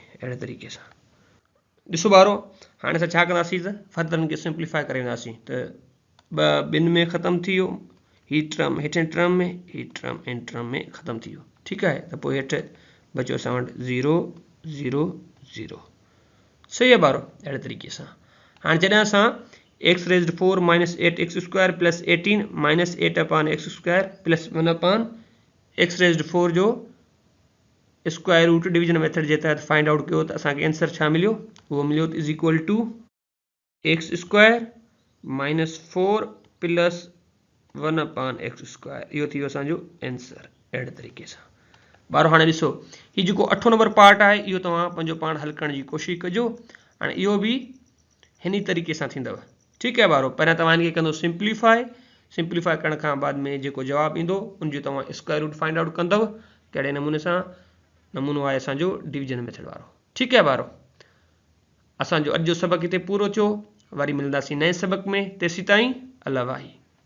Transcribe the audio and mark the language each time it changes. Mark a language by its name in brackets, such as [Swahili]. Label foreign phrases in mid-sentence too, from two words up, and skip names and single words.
[Sindhi] अहिड़े तरीक़े सां ॾिसो ॿारो, हाणे असां छा कंदासीं त फर्दर खे सिंप्लीफाई करे वेंदासीं। त 2 ॿिनि में ख़तमु थी वियो, हीअ टर्म हेठि टर्म में, हीअ टर्म इन टर्म में ख़तमु थी वियो। ठीकु आहे। त पोइ हेठि बचियो असां वटि 0 0 0। सही आहे ॿारो। अहिड़े तरीक़े सां हाणे जॾहिं असां [English] x⁴ minus 8x² plus 18 minus 8/x² plus 1/x⁴ [Sindhi] जो [English] square root division method [Sindhi] जे तहत [English] find out [Sindhi] कयो त असांखे आंसर छा मिलियो, उहो मिलियो [English] is equal to x² minus 4 plus 1/x². [Sindhi] इहो थी वियो असांजो आंसर। अहिड़े तरीक़े सां ॿारो हाणे ॾिसो, हीउ जेको 8 [English] number part [Sindhi] आहे इहो तव्हां पंहिंजो पाण हल करण जी कोशिशि कजो। हाणे इहो बि हिन तरीक़े सां थींदव। ठीकु आहे ॿारो। पहिरियां तव्हां हिनखे कंदो सिंप्लीफाई करण खां बाद में जेको जवाबु ईंदो उनजो तव्हां [English] square root find out [Sindhi] कंदव। कहिड़े नमूने सां, नमूनो आहे असांजो [English] division method [Sindhi] वारो। ठीकु आहे ॿारो। असांजो अॼु जो सबक़ हिते पूरो थियो। वरी मिलंदासीं नए सबक़ में। तेसीं ताईं अल्लाह वाही।